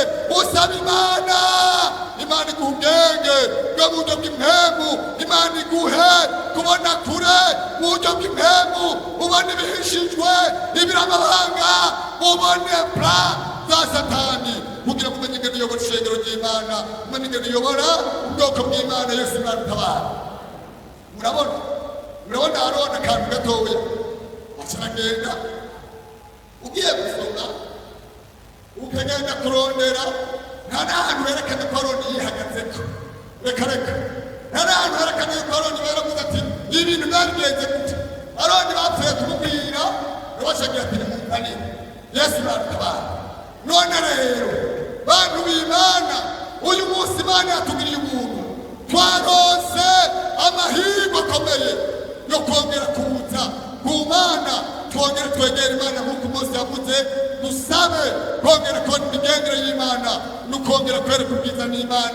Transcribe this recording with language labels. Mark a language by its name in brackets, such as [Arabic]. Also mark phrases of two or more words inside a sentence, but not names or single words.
[Rundi] Usaba Imana, Imana iguha ubwenge bwo mu buryo bw'impemu, Imana iguhe kubona kure mu buryo bw'impemu, ubone ibihishijwe, ibiri amabanga, ubone plan za Satani, kugira ngo umenye ingene uyobora ishengero ry'Imana, umenye ingene uyobora ubwoko bw'Imana. Yesu nadutabara. Murabona Aroni akantu gatoya acaragenda, ugiye gusoma ukagenda kurondera, nta n'ahantu herekana ko Aroni yihagazeko. Reka nta n'ahantu herekana ko Aroni baravuze ati ibintu byabigenze gute. Aroni bapfuye kumubwira, nabashagira ati nimuzanire. Yesu nadutabara. None rero bantu b'Imana, uyu munsi Imana yatugiriye ubuntu, twaronse amahirwe akomeye yo kongera kuza ku Mana, twongere twegera Imana nk'uko Mose yavuze, dusabe kongera kubona imigendere y'Imana, n'ukongera kwereka ubwiza n'Imana.